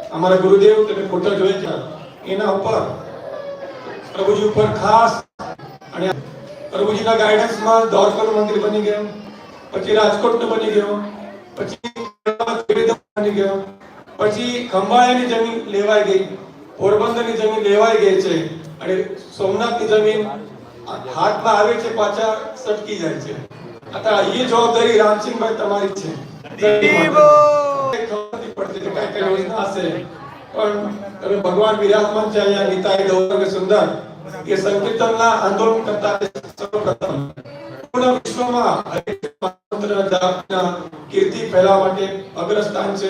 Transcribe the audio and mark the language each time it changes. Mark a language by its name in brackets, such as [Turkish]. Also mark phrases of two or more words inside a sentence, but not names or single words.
[Gujarati] અમારા ગુરુદેવ તમે ફોટો જોઈ છે એના ઉપર પ્રભુજી ઉપર ખાસ અને પ્રભુજીના ગાઈડન્સમાં દ્વારકાનું મંદિર બની ગયું, પછી રાજકોટનું બની ગયું, પછી બની ગયો, પછી ખંભાળિયાની જમીન લેવાઈ ગઈ, પોરબંદરની જમીન લેવાઈ ગઈ છે અને સોમનાથની જમીન હાથમાં આવે છે પાછા સટકી જાય છે. [Hindi] आता ये जवाबदारी रामसिंहभाई [Gujarati] તમારી છે. યોજના છે પણ તમે ભગવાન વિરાજમાન છે અહીંયા નીતાઈ ગૌરવ સુંદર એ સંકીર્તનના આંદોલન કરતા સર્વપ્રથમ પૂર્ણ વિશ્વમાં હરેકૃષ્ણના કીર્તિ ફેલાવવા માટે અગ્રસ્થાન છે.